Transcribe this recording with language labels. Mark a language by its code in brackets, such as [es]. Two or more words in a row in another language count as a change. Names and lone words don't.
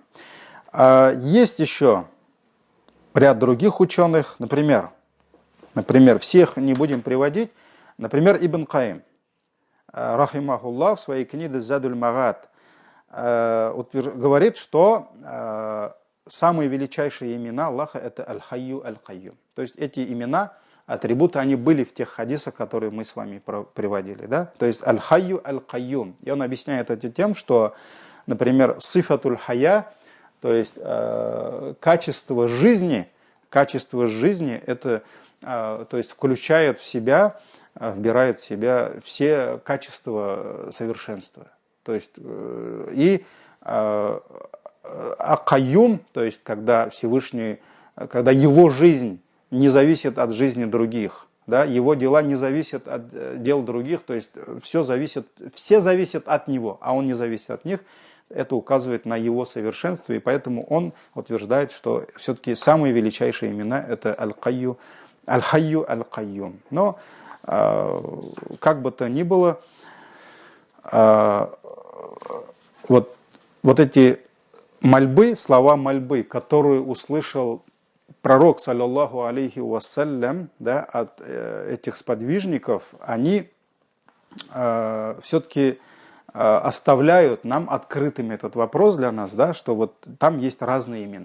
[ru] Есть еще ряд других ученых, например, всех не будем приводить, например, Ибн Каим, рахимахуллах, в своей книге «Задуль Магад» говорит, что самые величайшие имена Аллаха – это Аль-Хайю, Аль-Кайюм. То есть эти имена атрибуты, они были в тех хадисах, которые мы с вами приводили. Да? То есть аль-хайю аль-кайюм. И он объясняет это тем, что, например, [ar] صفة الحياة, [ru] то есть качество жизни, это, то есть включает в себя, вбирает в себя все качества совершенства. То есть и акайюм, то есть когда Всевышний, когда его жизнь не зависит от жизни других, да, его дела не зависят от дел других, то есть все зависят от него, а он не зависит от них. Это указывает на его совершенство, и поэтому он утверждает, что все-таки самые величайшие имена это аль-хайю аль-кайюм. Но как бы то ни было, вот эти мольбы, слова мольбы, которые услышал пророк, [ar] صلى الله عليه وسلم, [ru] да, от этих сподвижников, они все-таки оставляют нам открытым этот вопрос для нас, да, что вот там есть разные имена.